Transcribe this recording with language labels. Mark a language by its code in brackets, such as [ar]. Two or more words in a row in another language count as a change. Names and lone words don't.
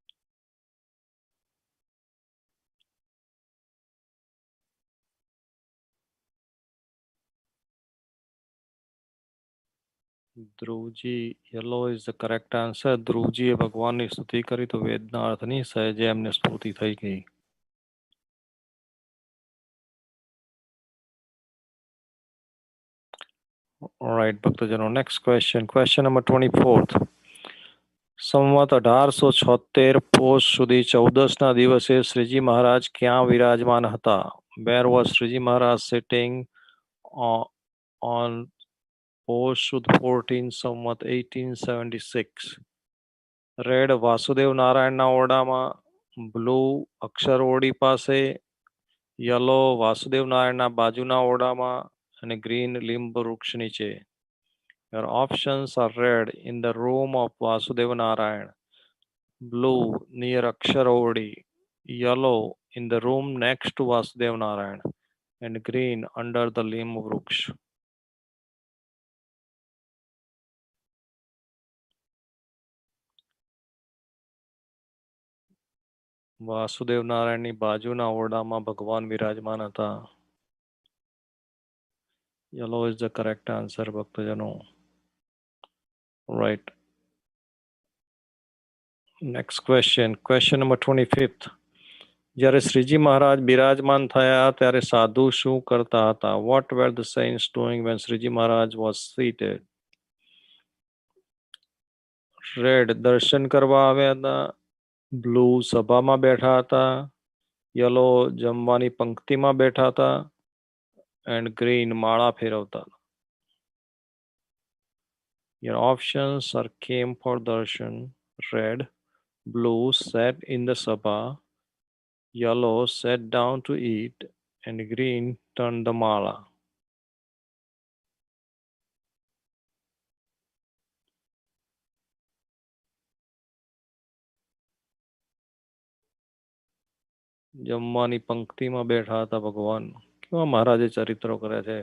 [en] ધ્રુવજી, yellow is the correct answer. [gu] ધ્રુવજીએ ભગવાનની સ્તુતિ કરી તો વેદના અર્થની સહેજે એમને સ્ફૂર્તિ થઈ ગઈ. [en] Alright, ભક્તજનો. Next question. Question number 24. [gu] સંવત 1876 પોષ સુધી 14ના દિવસે શ્રીજી મહારાજ ક્યાં વિરાજમાન હતા? [en] Where was Sriji Maharaj sitting on Posh Sud 14 સંવત 1876? [gu] રેડ વાસુદેવ નારાયણના ઓરડામાં, બ્લુ અક્ષર ઓરડી પાસે, યલો વાસુદેવ નારાયણના બાજુના ઓરડામાં અને ગ્રીન લીંબ વૃક્ષ નીચે. [en] Your options are red in the room of Vasudeva Narayan, blue near Akshar Odi, yellow in the room next to Vasudeva Narayan, and green under the limb વૃક્ષ. [gu] વાસુદેવ નારાયણની બાજુના ઓરડામાં ભગવાન વિરાજમાન હતા. [en] Yellow is the correct answer, ભક્તજનો. Right. Next question. Question number 25th. [gu] જ્યારે શ્રીજી મહારાજ બિરાજમાન થયા ત્યારે સાધુ શું કરતા હતા? [en] What were the saints doing when શ્રીજી મહારાજ was seated? [gu] રેડ દર્શન કરવા આવ્યા હતા. બ્લુ સભામાં બેઠા હતા. યલો જમવાની પંક્તિમાં બેઠા હતા. [en] and green [gu] માળા ફેરવતા હતા. [en] Your options are came for darshan. Red, blue sat in the sabha. Yellow sat down to eat, and green turned the mala. [gu] જમવાની પંક્તિમાં બેઠા હતા ભગવાન. કેવા મહારાજે ચરિત્રો કર્યા છે.